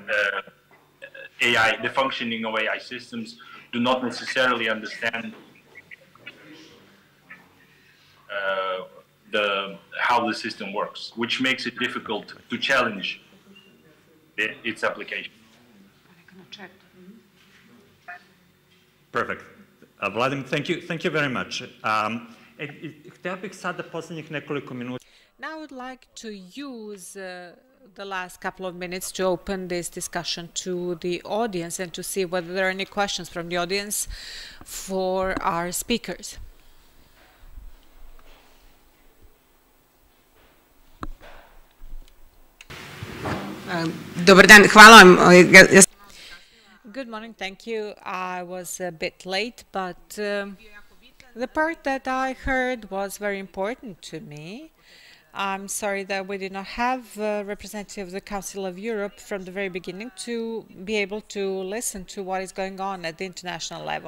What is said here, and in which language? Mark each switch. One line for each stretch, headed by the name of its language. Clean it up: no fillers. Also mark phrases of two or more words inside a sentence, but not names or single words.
English: AI, the functioning of AI systems, do not necessarily understand how the system works, which makes it difficult to challenge its application. Perfect. Vladimir, thank you very much.
Croatian: Htio bih sada posljednjih nekoliko minuta.
English: Now I would like to use the last couple of minutes to open this discussion to the audience and to see whether there are any questions from the audience for our speakers.
Croatian: Dobar dan, hvala vam.
English: Good morning, thank you. I was a bit late, but the part that I heard was very important to me. I'm sorry that we did not have a representative of the Council of Europe from the very beginning to be able to listen to what is going on at the international level.